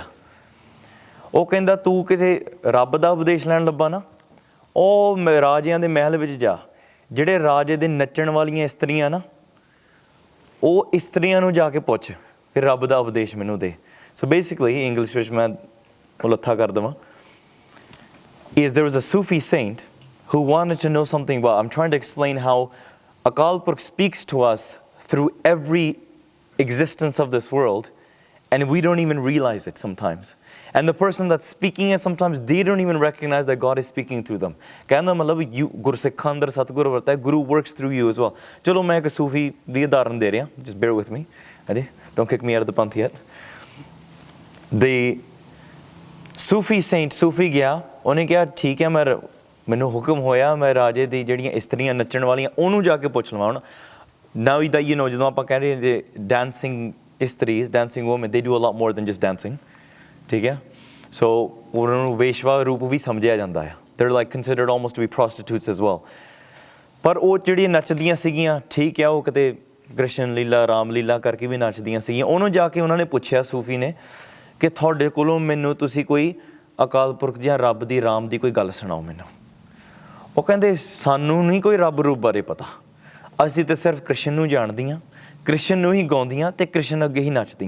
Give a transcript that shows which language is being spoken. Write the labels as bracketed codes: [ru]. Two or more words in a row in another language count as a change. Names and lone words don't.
[pa] ਉਹ ਕਹਿੰਦਾ ਤੂੰ ਕਿਸੇ ਰੱਬ ਦਾ ਉਪਦੇਸ਼ ਲੈਣ ਲੱਭਾ ਨਾ, ਉਹ ਰਾਜਿਆਂ ਦੇ ਮਹਿਲ ਵਿੱਚ ਜਾ। ਜਿਹੜੇ ਰਾਜੇ ਦੇ ਨੱਚਣ ਵਾਲੀਆਂ ਇਸਤਰੀਆਂ ਨਾ, ਉਹ ਇਸਤਰੀਆਂ ਨੂੰ ਜਾ ਕੇ ਪੁੱਛ ਕਿ ਰੱਬ ਦਾ ਉਪਦੇਸ਼ ਮੈਨੂੰ ਦੇ। [en] so basically English [pa] ਵਿੱਚ ਮੈਂ ਉਹ ਲੱਥਾ ਕਰ ਦੇਵਾਂ, [en] is there was a Sufi saint who wanted to know something about, I'm trying to explain how Akal Purkh speaks to us through every existence of this world, and we don't even realize it sometimes. And the person that's speaking it, sometimes they don't even recognize that God is speaking through them. [pa] ਕਹਿੰਦਾ ਮਤਲਬ ਗੁਰਸਿੱਖਾਂ ਅੰਦਰ ਸਤਿਗੁਰ ਵਰਤਾ ਹੈ, ਗੁਰੂ [en] works through you as well. [pa] ਚਲੋ ਮੈਂ ਇੱਕ ਸੂਫੀ ਦੀ ਉਦਾਹਰਨ ਦੇ ਰਿਹਾ, [en] just bear with me. ਹਾਂਜੀ, don't kick me out of the panth yet. The Sufi saint, [pa] ਸੂਫੀ ਗਿਆ, ਉਹਨੇ ਕਿਹਾ ਠੀਕ ਹੈ, ਮੈਨੂੰ ਹੁਕਮ ਹੋਇਆ ਮੈਂ ਰਾਜੇ ਦੀ ਜਿਹੜੀਆਂ ਇਸਤਰੀਆਂ ਨੱਚਣ ਵਾਲੀਆਂ ਉਹਨੂੰ ਜਾ ਕੇ ਪੁੱਛ ਲਵਾਂ। ਹੁਣ ਨਾਓ ਦਾ ਜਦੋਂ ਆਪਾਂ ਕਹਿ ਰਹੇ ਜੇ ਡਾਂਸਿੰਗ ਇਸਤਰੀਜ਼, [en] dancing women, they do a lot more than just dancing. [pa] ਠੀਕ ਹੈ। ਸੋ ਉਹਨਾਂ ਨੂੰ ਵੇਸ਼ਵਾ ਰੂਪ ਵੀ ਸਮਝਿਆ ਜਾਂਦਾ ਆ। [en] They're like considered almost to be prostitutes as well. [pa] ਪਰ ਉਹ ਜਿਹੜੀਆਂ ਨੱਚਦੀਆਂ ਸੀਗੀਆਂ, ਠੀਕ ਆ, ਉਹ ਕਿਤੇ ਕ੍ਰਿਸ਼ਨ ਲੀਲਾ ਰਾਮ ਲੀਲਾ ਕਰਕੇ ਵੀ ਨੱਚਦੀਆਂ ਸੀਗੀਆਂ। ਉਹਨੂੰ ਜਾ ਕੇ ਉਹਨਾਂ ਨੇ ਪੁੱਛਿਆ ਸੂਫੀ ਨੇ ਕਿ ਤੁਹਾਡੇ ਕੋਲੋਂ ਮੈਨੂੰ ਤੁਸੀਂ ਕੋਈ ਅਕਾਲ ਪੁਰਖ ਜਾਂ ਰੱਬ ਦੀ ਰਾਮ ਦੀ ਕੋਈ ਗੱਲ ਸੁਣਾਓ ਮੈਨੂੰ। ਉਹ ਕਹਿੰਦੇ ਸਾਨੂੰ ਨਹੀਂ ਕੋਈ ਰੱਬ ਰੂਪ ਬਾਰੇ ਪਤਾ, ਅਸੀਂ ਤਾਂ ਸਿਰਫ ਕ੍ਰਿਸ਼ਨ ਨੂੰ ਜਾਣਦੀਆਂ, ਕ੍ਰਿਸ਼ਨ ਨੂੰ ਹੀ ਗਾਉਂਦੀਆਂ ਅਤੇ ਕ੍ਰਿਸ਼ਨ ਅੱਗੇ ਹੀ ਨੱਚਦੀਆਂ।